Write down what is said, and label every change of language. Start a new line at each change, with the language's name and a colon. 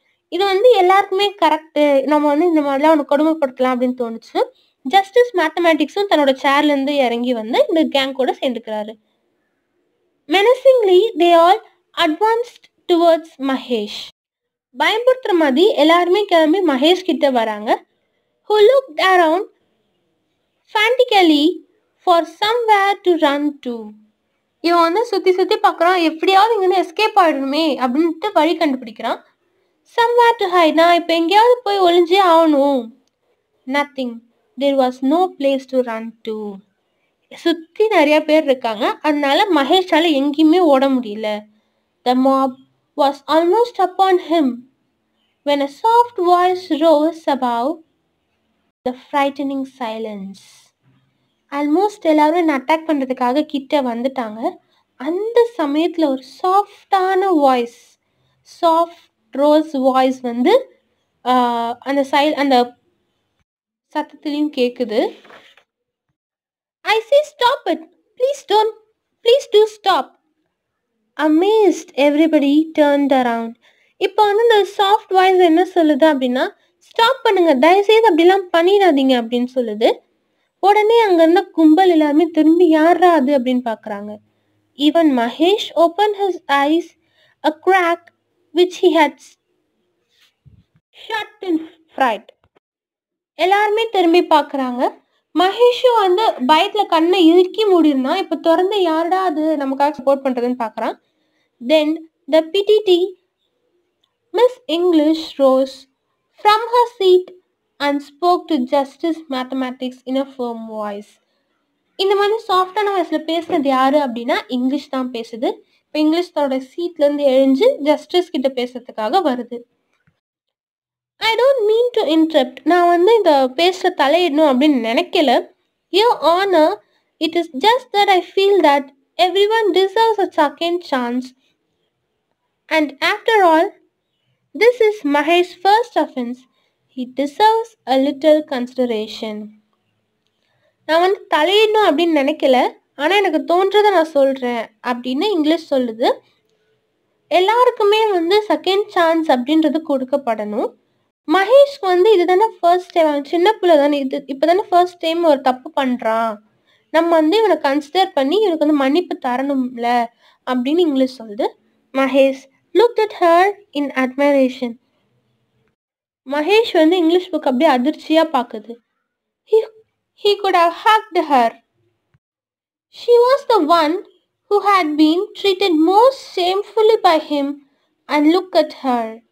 Tamil: இது வந்து எல்லாருக்குமே கரெக்டு, நம்ம வந்து இந்த மாதிரிலாம் அவனை கொடுமைப்படுத்தலாம் அப்படின்னு தோணுச்சு. ஜஸ்டிஸ் மேத்தமேட்டிக்ஸும் தன்னோட சேர்லேருந்து இறங்கி வந்து இந்த கேங் கூட சேர்ந்துக்கிறாரு.
English: Menacingly, they all advanced towards Mahesh.
Tamil: பயன்படுத்துற மாதிரி எல்லாருமே கிளம்பி மகேஷ் கிட்ட வராங்க.
English: Who looked around frantically for somewhere to run to.
Tamil: இவன் வந்து சுத்தி பார்க்குறான், எப்படியாவது இங்கே வந்து எஸ்கேப் ஆகிடணுமே அப்படின்ட்டு வழி கண்டுபிடிக்கிறான்.
English: Somewhere to hide,
Tamil: நான் இப்போ எங்கேயாவது போய் ஒளிஞ்சே ஆகணும்.
English: Nothing, there was no place to run to.
Tamil: சுற்றி நிறைய பேர் இருக்காங்க, அதனால மகேஷால எங்கேயுமே ஓட முடியல.
English: The mob was almost upon him when a soft voice rose above the frightening silence.
Tamil: Almost எல்லாரும் என்ன அட்டாக் பண்ணுறதுக்காக கிட்ட வந்துட்டாங்க. அந்த சமயத்தில் ஒரு சாஃப்டான வாய்ஸ், சாஃப்ட் ரோஸ் வாய்ஸ் வந்து அந்த சத்தத்துலேயும் கேட்குது.
English: I say stop it, please do stop. Amazed, everybody turned around.
Tamil: இப்போ வந்து இந்த சாஃப்ட் வாய்ஸ் என்ன சொல்லுது அப்படின்னா, ஸ்டாப் பண்ணுங்க, தயவுசெய்து அப்படிலாம் பண்ணிடாதீங்க அப்படின்னு சொல்லுது. உடனே அங்க இருந்த கும்பல் எல்லாருமே திரும்பி யாரா அது அப்படின்னு பாக்குறாங்க.
English: Even Mahesh opened his eyes a crack which he had shut in fright.
Tamil: எல்லாருமே திரும்பி பாக்குறாங்க. மகேஷும் வந்து பயத்துல கண்ணை இறுக்கி மூடிருந்தான், இப்ப திறந்து யாரடா அது நமக்காக சப்போர்ட் பண்றதுன்னு பாக்குறான்.
English: Then the PTT Miss English rose from her seat and spoke to Justice Mathematics in a firm voice.
Tamil: இந்த மாதிரி சாஃப்டான வாய்ஸில் பேசுனது யாரு அப்படின்னா இங்கிலீஷ் தான் பேசுது. இப்போ இங்கிலீஷ் தன்னோட சீட்லேருந்து எழுந்து ஜஸ்டிஸ் கிட்ட பேசுறதுக்காக வருது.
English: I don't mean to interrupt,
Tamil: நான் வந்து இந்த பேசுகிற தலையிடணும் அப்படின்னு நினைக்கல.
English: Your honour, it is just that I feel that everyone deserves a second chance, and after all this is Mahesh first offence. He deserves a little consideration.
Tamil: நான் வந்து தலையிடணும் அப்படின்னு நினைக்கல, ஆனால் எனக்கு தோன்றதை நான் சொல்கிறேன் அப்படின்னு இங்கிலீஷ் சொல்லுது. எல்லாருக்குமே வந்து செகண்ட் சான்ஸ் அப்படின்றது கொடுக்கப்படணும். மகேஷ்க்கு வந்து இது தானே ஃபர்ஸ்ட் டைம், அவன் சின்ன பிள்ளை தானே, இப்போ தானே ஃபர்ஸ்ட் டைம் ஒரு தப்பு பண்ணுறான், நம்ம வந்து இவனை கன்சிடர் பண்ணி இவனுக்கு வந்து மன்னிப்பு தரணும்ல அப்படின்னு இங்கிலீஷ் சொல்லுது.
English: Mahesh looked at her in admiration.
Tamil: Mahesh வந்து இங்கிலீஷ் புக் அப்படியே அதிர்ச்சியா பாக்குது.
English: He could have hugged her. She was the one who had been treated most shamefully by him and look at her.